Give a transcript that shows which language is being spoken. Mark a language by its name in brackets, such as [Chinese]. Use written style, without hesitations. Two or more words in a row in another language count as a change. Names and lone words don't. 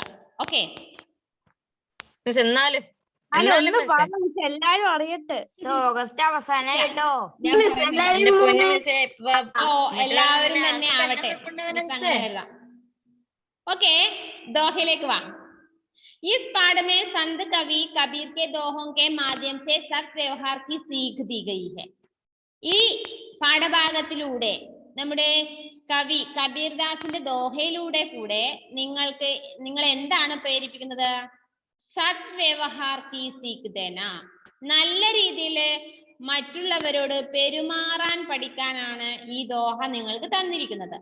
[Malayalam] ഓക്കെ, എന്നാലും എല്ലാരും അറിയട്ടെ. ഓഗസ്റ്റ് അവസാനം കേട്ടോ. എല്ലാവരും തന്നെ ആവട്ടെ. ഓക്കെ, ദോഹയിലേക്ക് വാ. [Hindi] इस पाठ में संत कवि कबीर के दोहों के माध्यम से सद्व्यवहार की सीख दी गई है. [Malayalam] ഈ പാഠഭാഗത്തിലൂടെ നമ്മുടെ കവി കബീർദാസിന്റെ ദോഹയിലൂടെ കൂടെ നിങ്ങൾ എന്താണ് പ്രേരിപ്പിക്കുന്നത്? [Hindi] सद्व्यवहार की सीख देना. [Malayalam] നല്ല രീതിയിൽ മറ്റുള്ളവരോട് പെരുമാറാൻ പഠിക്കാനാണ് ഈ ദോഹ നിങ്ങൾക്ക് തന്നിരിക്കുന്നത്.